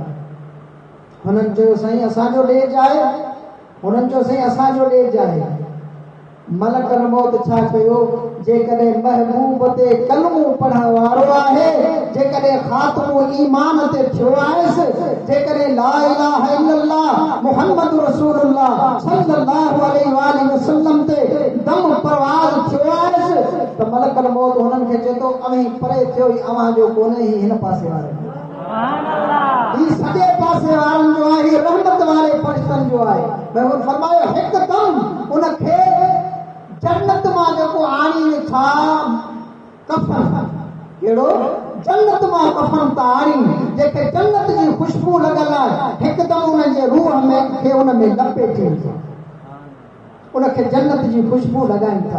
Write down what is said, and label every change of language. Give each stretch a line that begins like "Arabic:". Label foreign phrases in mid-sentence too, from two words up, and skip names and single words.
Sindhi: हुननि चयो साईं असांजो ॾेज आहे। हुननि चयो साईं असांजो ॾेज आहे।
Arabic: ملك الموت
Sindhi: छा कयो? जेकॾहिं महबूब ते कलमो पढ़ण वारो आहे, जेकॾहिं ख़ात्मो ईमान ते थियो आहेसि, जेकॾहिं
Arabic: لا إله إلا الله محمد رسول الله صلى الله عليه وسلم
Sindhi: ते दम परवाज़ थियो आहेसि, त
Arabic: ملك الموت
Sindhi: हुननि खे चए थो अवी परे थियो ई अव्हां जो कोन्हे, ही हिन पासे वारे ही सॼे पासे वारनि जो आहे, ही रहमत वारे फरिश्तनि जो आहे। महबूब फरमायो हिकदम उनखे जन्नत मां जेको आणी था कफन, कहिड़ो जन्नत मां कफन था आणी, जेके जन्नत जी खुशबू लॻल आहे, हिकदम उन जे रूह में खे उन में लपेटे थी, उनखे जन्नत जी खुशबू लॻाइनि था।